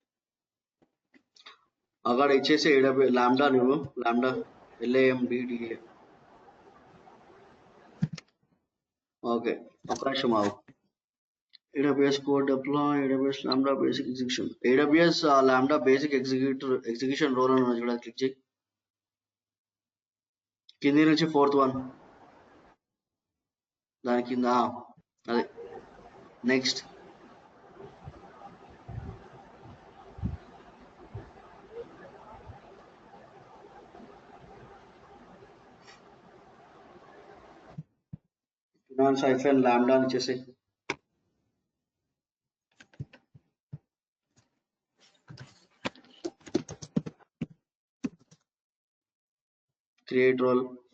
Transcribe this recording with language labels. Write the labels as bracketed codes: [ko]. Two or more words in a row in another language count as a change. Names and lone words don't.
[te] అక్కడ ఇచ్చేసి AWS లాంబ్డా నువ్వు, లాంబ్డా LAMBDA ఓకే, ఒక నిమిషం ఆగు. [en] AWS code deploy, AWS Lambda basic execution. AWS Lambda basic execution role [te] అని చూడ క్లిక్ చేయి. కింది నుంచి [en] fourth one, [te] దాని కింద అదే నెక్స్ట్. [en] finance hyphen lambda [te] అని చేసి [en] create role.